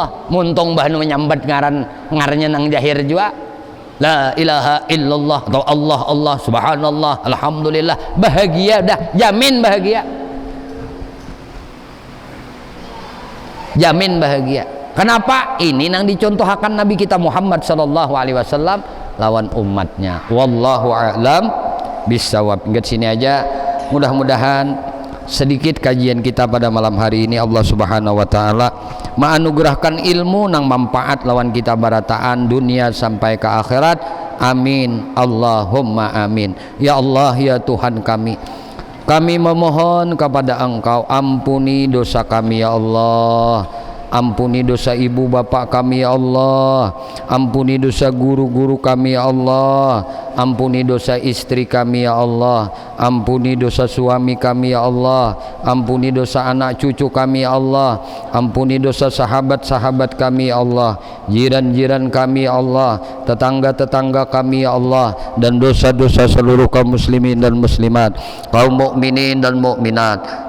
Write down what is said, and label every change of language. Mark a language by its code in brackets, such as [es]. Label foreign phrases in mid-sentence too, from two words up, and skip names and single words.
[bjn] Muntung bahnu menyambat ngarannya nang zahir juga. [ar] La ilaha illallah atau Allah subhanallah alhamdulillah. [bjn] Bahagia dah, jamin bahagia. Jamin bahagia. Kenapa? Ini nang dicontohkan Nabi kita Muhammad [ar] sallallahu alaihi wasallam [bjn] lawan umatnya. [ar] Wallahu a'lam bissawab. [id] Hingga sini aja. [bjn] Mudah-mudahan sedikit kajian kita pada malam hari ini [ar] Allah Subhanahu wa taala [bjn] menganugerahkan ilmu nang manfaat lawan kita barataan dunia sampai ke akhirat. [ar] Amin. Allahumma amin. [id] Ya Allah ya Tuhan kami memohon kepada Engkau, ampuni dosa kami ya Allah, ampuni dosa ibu bapak kami ya Allah, ampuni dosa guru-guru kami ya Allah, ampuni dosa istri kami ya Allah, ampuni dosa suami kami ya Allah, ampuni dosa anak cucu kami ya Allah, ampuni dosa sahabat-sahabat kami ya Allah, jiran-jiran kami ya Allah, tetangga-tetangga kami ya Allah, dan dosa-dosa seluruh kaum muslimin dan muslimat, kaum mukminin dan mukminat.